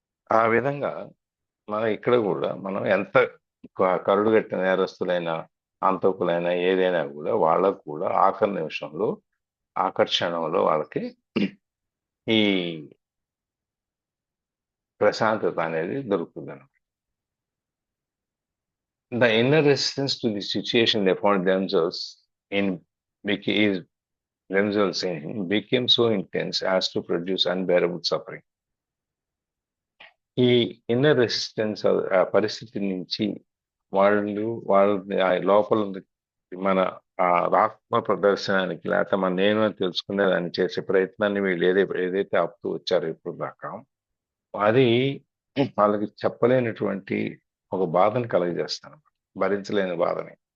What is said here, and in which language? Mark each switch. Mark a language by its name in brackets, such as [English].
[Telugu] ఆ విధంగా మనం ఇక్కడ కూడా మనం ఎంత కరుడుగట్టిన నేరస్తులైన, హంతకులైనా ఏదైనా కూడా వాళ్ళకు కూడా ఆఖరి నిమిషంలో, ఆకర్షణలో వాళ్ళకి ఈ ప్రశాంతత అనేది దొరుకుతుంది. [English] The inner resistance to the situation they found in bec- themselves in became so intense as to produce unbearable suffering. [Telugu] ఈ ఇన్నర్ రెసిస్టెన్స్, ఆ పరిస్థితి నుంచి వాళ్ళ ఆ లోపల మన ఆ ఆత్మ ప్రదర్శనానికి, లేకపోతే మన నేను అని తెలుసుకునేదాన్ని చేసే ప్రయత్నాన్ని వీళ్ళు ఏదైతే ఆపుతూ వచ్చారో ఇప్పుడు దాకా, అది వాళ్ళకి చెప్పలేనటువంటి ఒక బాధను కలుగజేస్తాను, భరించలేని బాధని.